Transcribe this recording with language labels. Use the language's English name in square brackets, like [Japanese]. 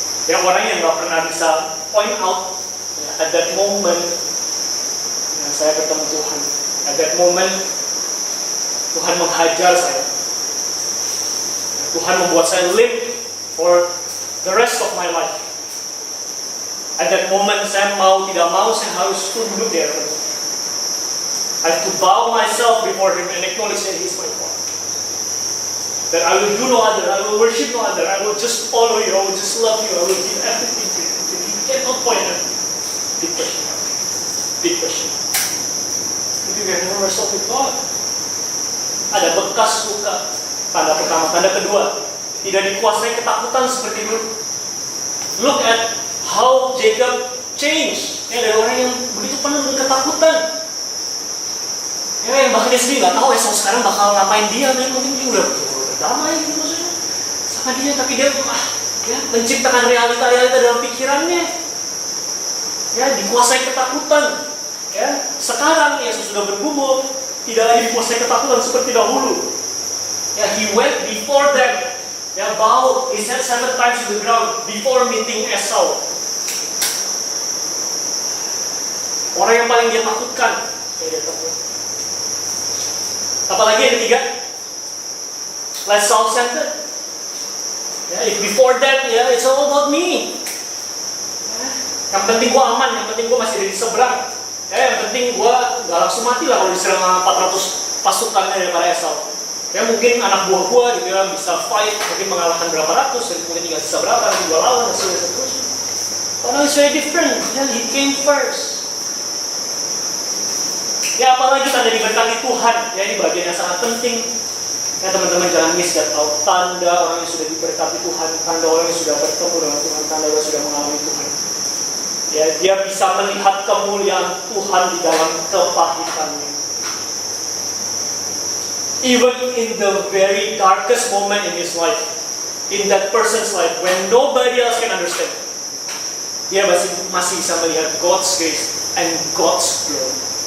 [Indonesian] Ya, orang yang nggak pernah bisa point out ya, [English] at that moment [Indonesian] yang saya bertemu Tuhan, at that moment Tuhan menghajar saya. Tuhan membuat saya [English] limp for the rest of my life. At that moment, [Indonesian] saya mau tidak mau, saya harus tunduk di hadapan Tuhan. [English] I have to bow myself before Him and acknowledge that He is my God. That I will do no other, I will worship no other, I will just follow You, I will just love You, I will give everything to You. You cannot point at me. Big question. Big question. If you can never wrestle with God. [Indonesian] Ada bekas luka. Tanda pertama, tanda kedua, tidak dikuasai ketakutan seperti dulu. [English] Look at how Jacob changed. [Indonesian] Ya, dari orang yang begitu penuh dengan ketakutan. Ya, yang bahkan dia sendiri nggak tahu Esau sekarang bakal ngapain dia. Mungkin dia udah berdamai gitu maksudnya sama dia, tapi dia menciptakan realita-realita dalam pikirannya. Ya, dikuasai ketakutan. Ya, sekarang ya sudah bergumul, tidak lagi dikuasai ketakutan seperti dahulu. Ya, [English] he went before them. [Indonesian] Ya, [English] bow his head 7 times to the ground before meeting Esau. [Indonesian] Orang yang paling dia takutkan, ya dia takut. Apalagi yang ketiga, [English] less self-centered. [Indonesian] Ya, [English] if before that, ya it's all about me. [Indonesian] Ya, yang penting gua aman, yang penting gua masih di seberang. Ya, yang penting gua gak langsung mati lah kalau diserang 400 pasukan daripada Esau. Ya, mungkin anak buah gua gitu ya bisa fight, mungkin mengalahkan berapa ratus, dan kemudian tinggal sisa berapa, nanti gua lawan, dan seterusnya. [English] Oh no, it's very different. [Indonesian] Ya, [English] he came first. [Indonesian] Ya, apalagi tanda diberkati Tuhan. Ya, ini bagian yang sangat penting. Ya, teman-teman jangan miss ya, tahu tanda orang yang sudah diberkati Tuhan, tanda orang yang sudah bertemu dengan Tuhan, tanda orang yang sudah mengalami Tuhan. Ya, dia bisa melihat kemuliaan Tuhan di dalam kepahitannya. [English] Even in the very darkest moment in his life, in that person's life, when nobody else can understand, [Indonesian] dia masih bisa melihat [English] God's grace and God's glory.